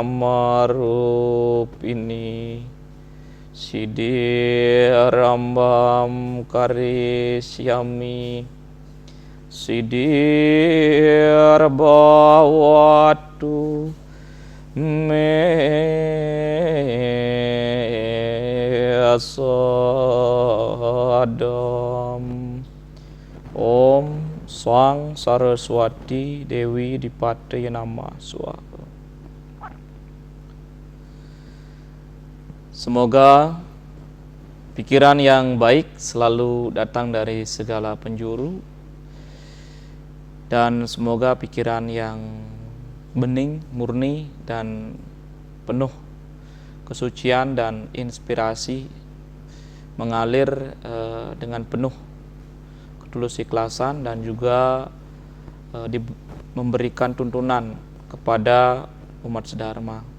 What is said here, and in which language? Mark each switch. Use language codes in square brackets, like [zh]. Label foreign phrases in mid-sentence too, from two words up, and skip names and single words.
[sa] कामरूपिणि सिद्धिरारम्भं करिष्यामि सिद्धिर्भवतु मे सदा. ॐ स्वं सरस्वती देवी दीपते नमः स्वाहा. [id] Semoga pikiran yang baik selalu datang dari segala penjuru, dan semoga pikiran yang bening, murni, dan penuh kesucian dan inspirasi mengalir dengan penuh ketulus ikhlasan dan juga memberikan tuntunan kepada umat sedharma.